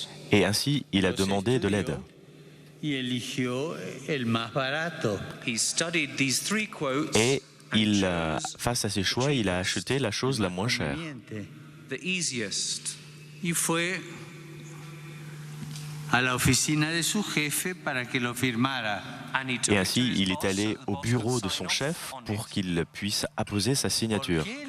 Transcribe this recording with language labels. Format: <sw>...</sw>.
<fr>Et ainsi, il a demandé de l'aide.</fr> <es>Y eligió el más barato.</es> <fr>Et face à ses choix, il a acheté la chose la moins chère.</fr> <es>y fue a la oficina de su jefe para que lo firmara.</es> <fr>Et ainsi, il est allé au bureau de son chef pour qu'il puisse apposer sa signature.</fr>